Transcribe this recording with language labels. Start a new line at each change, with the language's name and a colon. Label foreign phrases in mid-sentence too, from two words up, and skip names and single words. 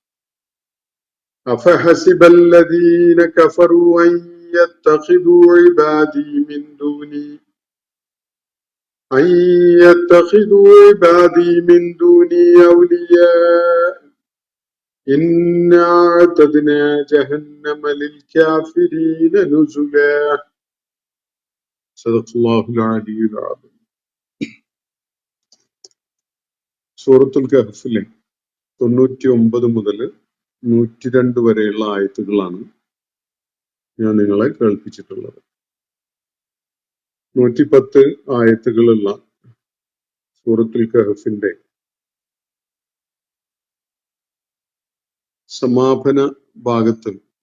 Arabic: أفحسب الذين كفروا أن يتخذوا عبادي من دوني أولياء إنا أعتدنا جهنم للكافرين نزلا صدق الله العلي العظيم.
Malayalam: സൂറത്തുൽ കഹ്ഫിലെ 99 മുതൽ 102 വരെയുള്ള ആയത്തുകളാണ് ഞാൻ നിങ്ങളെ കേൾപ്പിച്ചിട്ടുള്ളത്. 110 ആയത്തുകളുള്ള സൂറത്തുൽ കഹ്ഫിന്റെ സമാപന ഭാഗത്ത്